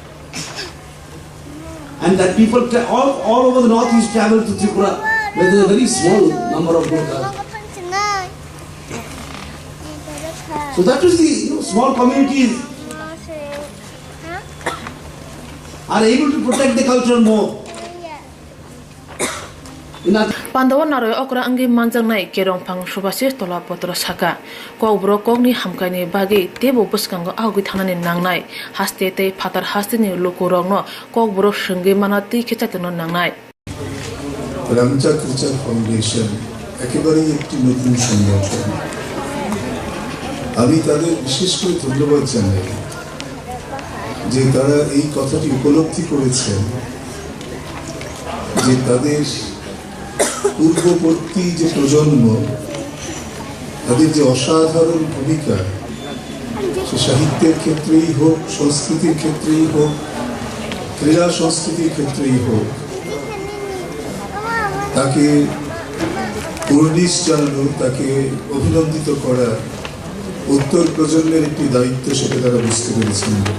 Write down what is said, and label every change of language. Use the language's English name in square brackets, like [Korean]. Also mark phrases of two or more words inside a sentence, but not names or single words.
[English] And that people all over the northeast travel to Tripura, where there's a very small number of Gorkhas. So that is the small communities are able to protect the culture more. [Kok Borok] Pandawa naroy okra angi manjang nai kerong pang subasi tola potro saka ko bro kogni hamkani bagi tebo buskango augi thanani nangnai haste te phatar haste ni lokorong no ko bro shingi manati khechatno nangnai [Bangla] রামচাঁদ টিচার ফাউন্ডেশন একেবারেই একটি নতুন সংগঠন। আমি তাদের বিশেষ করে ধন্যবাদ জানাই যে তারা এই কথাটি উপলব্ধি করেছেন যে তাদের পূর্ববর্তী যে প্রজন্ম তাদের যে অসাধারণ ভূমিকা সে সাহিত্যের ক্ষেত্রেই হোক, সংস্কৃতির ক্ষেত্রেই হোক, ক্রীড়া সংস্কৃতির ক্ষেত্রেই হোক, তাকে কুর্নিশ জানানো, তাকে অভিনন্দিত করা উত্তর প্রজন্মের একটি দায়িত্ব, সেটা তারা বুঝতে পেরেছেন।